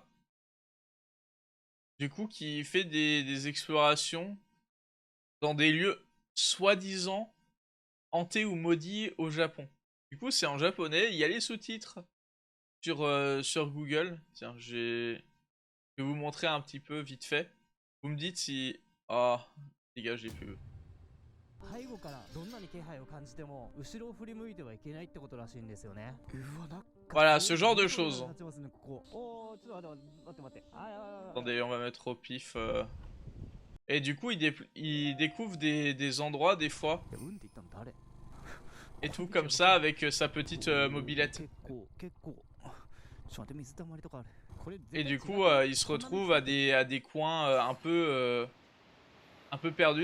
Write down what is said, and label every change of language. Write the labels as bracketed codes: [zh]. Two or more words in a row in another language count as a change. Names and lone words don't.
[fr] Du coup, qui fait des explorations dans des lieux soi-disant hantés ou maudits au Japon. Du coup, c'est en japonais, il y a les sous-titres sur Google. Tiens, je vais vous montrer un petit peu vite fait. Vous me dites si... Oh, les gars, j'ai plus... [ja] 背後からどんなに気配を感じても後ろを振り向いてはいけないってことらしいんですよね。うわ、なんか [fr] Voilà, ce genre de choses. [ja] 立ちますね、ここ。おー、ちょっと待って。 [fr] Attendez, on va mettre au pif. Et du coup, il découvre des endroits des fois. Et tout comme ça avec sa petite mobilette. Et du coup, il se retrouve à des coins un peu perdus.